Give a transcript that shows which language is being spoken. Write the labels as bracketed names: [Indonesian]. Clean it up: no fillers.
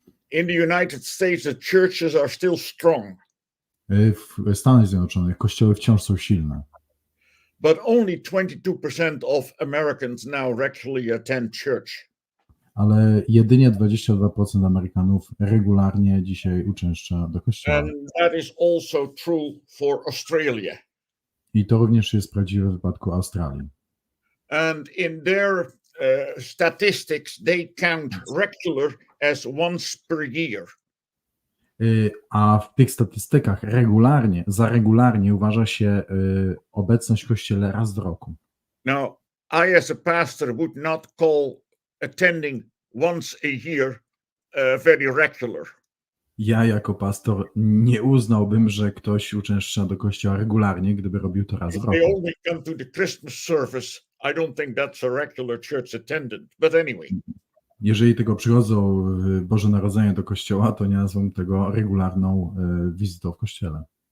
[English] In the United States, the churches are still strong. [Polish] W Stanach Zjednoczonych kościoły wciąż są silne. [English] But only 22% of Americans now regularly attend church. [Polish] Ale jedynie 22% Amerykanów regularnie dzisiaj uczęszcza do kościoła. [English] And that is also true for Australia. [Polish] I to również jest prawdziwe w wypadku Australii. [English] And in their statistics, they count regular as once per year. [Polish] A w tych statystykach za regularnie uważa się obecność w kościele raz w roku. [English] Now, I as a pastor would not call attending once a year very regular. [Polish] Ja jako pastor nie uznałbym, że ktoś uczęszcza do kościoła regularnie, gdyby robił to raz w [English] If they [Polish] roku. [English] only come to the Christmas service, I don't think that's a regular church attendant. But anyway. [Polish] Jeżeli tylko przychodzą w Boże Narodzenie do kościoła, to nie nazwą tego regularną wizytą w kościele.